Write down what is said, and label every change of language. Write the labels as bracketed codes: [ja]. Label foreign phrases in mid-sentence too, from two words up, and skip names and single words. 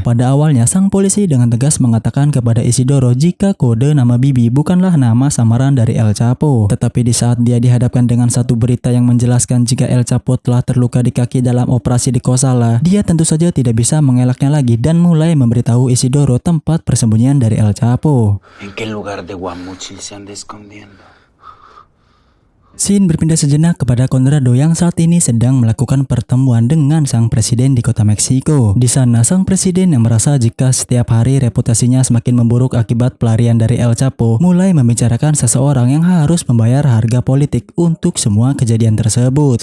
[id] Pada awalnya, sang polisi dengan tegas mengatakan kepada Isidoro jika kode nama Bibi bukanlah nama samaran dari El Chapo. Tetapi di saat dia dihadapkan dengan satu berita yang menjelaskan jika El Chapo telah terluka di kaki dalam operasi di Kosala, dia tentu saja tidak bisa mengelaknya lagi dan mulai memberitahu Isidoro tempat persembunyian dari El Chapo. [es] ¿En qué lugar de Guamuchil se anda escondiendo? [id] Scene berpindah sejenak kepada Conrado yang saat ini sedang melakukan pertemuan dengan sang presiden di kota Meksiko. Di sana, sang presiden yang merasa jika setiap hari reputasinya semakin memburuk akibat pelarian dari El Chapo, mulai membicarakan seseorang yang harus membayar harga politik untuk semua kejadian tersebut.